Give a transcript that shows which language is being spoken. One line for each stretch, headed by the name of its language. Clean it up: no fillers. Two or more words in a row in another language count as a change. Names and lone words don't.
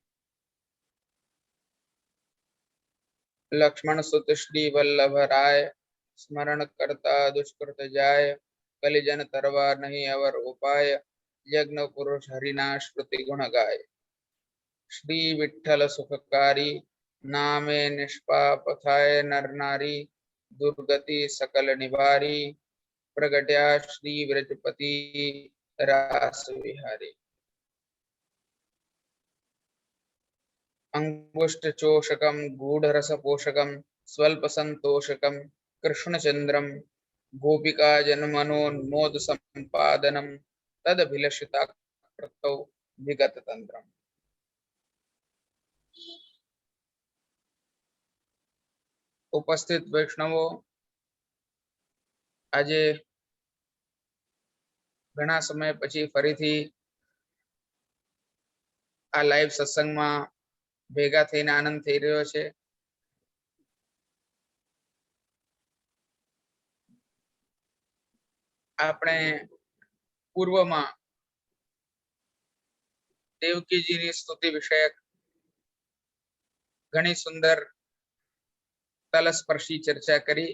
Gujarati: લક્ષ્મણ સુત શ્રી વલ્લભરાય સ્મરણ કરતા દુષ્કૃત જાય. કલિજન તરવા નહીં અવર ઉપાય યજ્ઞ પુરુષ હરિના શ્રુતિ ગુણ ગાય. શ્રી વિઠ્ઠલ સુખકારી નામે નિષ્પાપ થાય નર નારી. દુર્ગતિ સકલ નિવારી પ્રગટ્યા શ્રી વ્રજપતિ રાસ વિહારી.
Sanskrit: अंगुष्ठ चोषकम गूढ़ रस पोषकम स्वल्प संतोषकम कृष्णचंद्रम गोपिका जनमनोन्मोद संपादनम तदभिलषिता कृतौ विगत तंत्रम.
Gujarati: ઉપસ્થિત વૈષ્ણવો, આજે ઘણા સમય પછી ફરીથી આ લાઈવ સત્સંગમાં ભેગા થઈને આનંદ થઈ રહ્યો છે. આપણે પૂર્વમાં દેવકીજીની સ્તુતિ વિષયક ઘણી સુંદર તલસ્પર્શી ચર્ચા કરી.